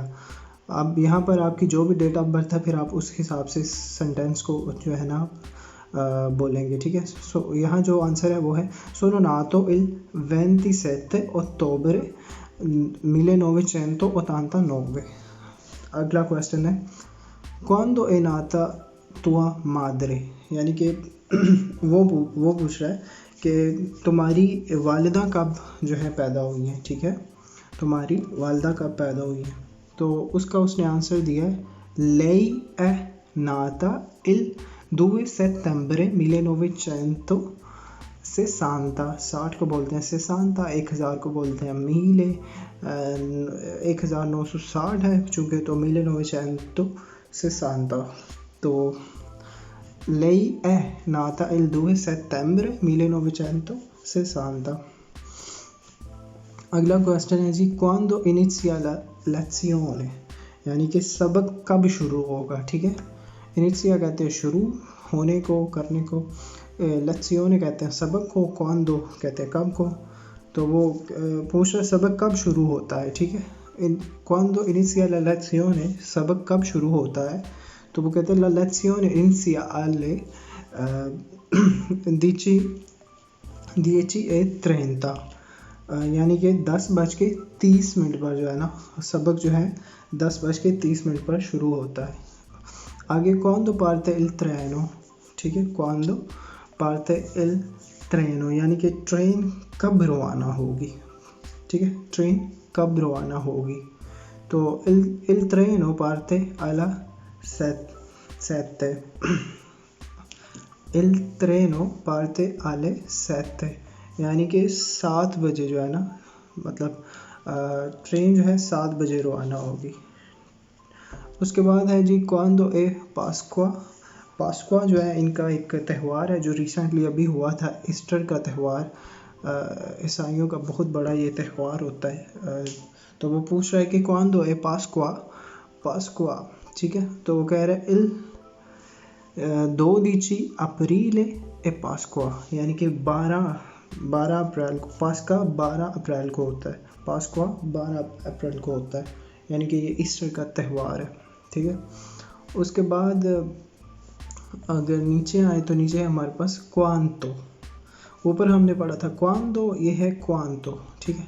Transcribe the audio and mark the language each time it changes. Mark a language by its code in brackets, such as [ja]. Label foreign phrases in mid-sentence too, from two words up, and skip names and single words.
[hi] अब यहाँ पर आपकी जो भी डेट ऑफ बर्थ है फिर आप उस हिसाब से सेंटेंस को जो है ना बोलेंगे, ठीक है। सो यहाँ जो आंसर है वो है [it] sono nato il 27 ottobre 1989. [hi] अगला क्वेश्चन है [it] quando è nata tua madre, [hi] यानी कि वो पूछ रहा है कि तुम्हारी वालिदा कब जो है पैदा हुई है, ठीक है। तुम्हारी वालिदा कब पैदा हुई है। तो उसका उसने आंसर दिया है [it] lei è nata il 2 settembre 1960, [hi] 60 को बोलते हैं 60, 1000 को बोलते हैं 1960 है चूँकि, तो 1960। तो [it] lei è nata il 2 settembre 1960। [hi] अगला क्वेश्चन है जी [it] quando inizia la lezione, [hi] यानी कि सबक कब शुरू होगा, ठीक है। इनिशिया कहते हैं शुरू होने को, करने को, लेzione कहते हैं सबक को, क्वांदो कहते हैं कब को। तो वो पूछ रहा है सबक कब शुरू होता है, ठीक है। [it] quando inizia la lezione, [hi] सबक कब शुरू होता है। तो वो कहते हैं [it] la lezione inizia alle 10:30, [hi] यानी कि 10:30 पर जो है ना सबक जो है 10:30 पर शुरू होता है। [it] आगे quando parte il treno, [hi] ठीक है। [it] quando parte il treno [hi] यानी कि ट्रेन कब रवाना होगी, ठीक है। ट्रेन कब रवाना होगी। तो [it] il treno parte alla 7, il treno parte alle 7, [hi] यानी कि 7 बजे जो है ना, मतलब ट्रेन जो है 7 बजे रवाना होगी। उसके बाद है जी [it] quando è Pasqua, [hi] पास्कुआ जो है इनका एक त्यौहार है जो रिसेंटली अभी हुआ था, ईस्टर का त्यौहार। ईसाइयों का बहुत बड़ा ये त्यौहार होता है। तो वो पूछ रहा है कि [it] quando è Pasqua, [hi] पास्कुआ, ठीक है। तो वो कह रहे हैं [it] il 12 aprile e Pasqua, [hi] यानी कि 12 अप्रैल को, पास्का 12 अप्रैल को होता है, पास्कुआ 12 अप्रैल को होता है, यानी कि ये ईस्टर का त्यौहार है, ठीक है। उसके बाद अगर नीचे आए तो नीचे हमारे पास क्वांतो, ऊपर हमने पढ़ा था क्वांदो, ये है क्वांतो, ठीक है।